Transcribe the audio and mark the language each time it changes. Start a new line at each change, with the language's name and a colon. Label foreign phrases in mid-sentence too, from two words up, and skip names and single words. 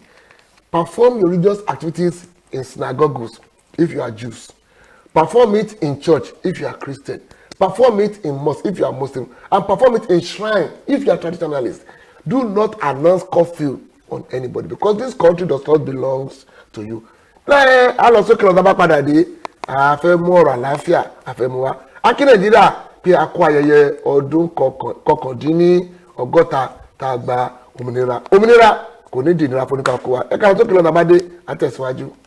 English: Perform your religious activities in synagogues if you are Jews. Perform it in church if you are Christian. Perform it in mosque if you are Muslim. And perform it in shrine if you are traditionalist. Do not announce curfew on anybody because this country does not belong to you.
Yoruba: A lọ sókè lọ́dọ̀ bá padà dé, a fẹ́ mú ọ̀rọ̀ àlàáfíà, a fẹ́ mú wa. A kí Nàìjíríà pé a kó ayẹyẹ ọdún kọkàndínlọ́gọ́ta tá a gba òmìnira. Òmìnira kò ní dìnnìra fún oníkàkó wa. Ẹ ká lọ sókè lọ́dọ̀ bá dé, a tẹ̀síwájú.